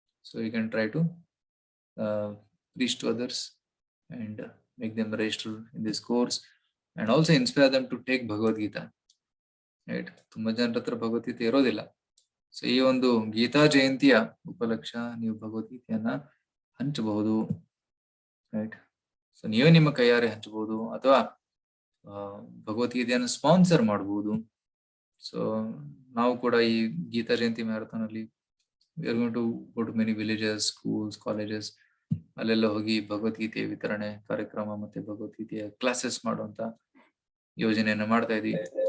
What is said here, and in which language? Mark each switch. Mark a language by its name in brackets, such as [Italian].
[English] So you can try to preach to others and make them register in this course and also inspire them to take Bhagavad Gita. Right? [Kannada] ತುಂಬಾ ಜನರ ಹತ್ರ ಭಗವದ್ಗೀತೆ ಇರೋದಿಲ್ಲ. So ಈ ಒಂದು ಗೀತಾ ಜಯಂತಿಯ ಉಪಲಕ್ಷ ನೀವು ಭಗವದ್ಗೀತೆಯನ್ನ ಹಂಚಬಹುದು. Right? So ನೀವೇ ನಿಮ್ಮ ಕೈಯಾರೆ ಹಂಚಬಹುದು, ಅಥವಾ ಭಗವದ್ಗೀತೆಯನ್ನು ಸ್ಪಾನ್ಸರ್ ಮಾಡಬಹುದು. ಸೊ ನಾವು ಕೂಡ ಈ ಗೀತಾ ಜಯಂತಿ ಮ್ಯಾರಥಾನ್ ಅಲ್ಲಿ [English] we are going to go to many villages, schools, colleges. [Kannada] ಅಲ್ಲೆಲ್ಲ ಹೋಗಿ ಭಗವದ್ಗೀತೆಯ ವಿತರಣೆ ಕಾರ್ಯಕ್ರಮ ಮತ್ತೆ ಭಗವದ್ಗೀತೆಯ ಕ್ಲಾಸಸ್ ಮಾಡುವಂತ ಯೋಜನೆಯನ್ನ ಮಾಡ್ತಾ ಇದೀವಿ.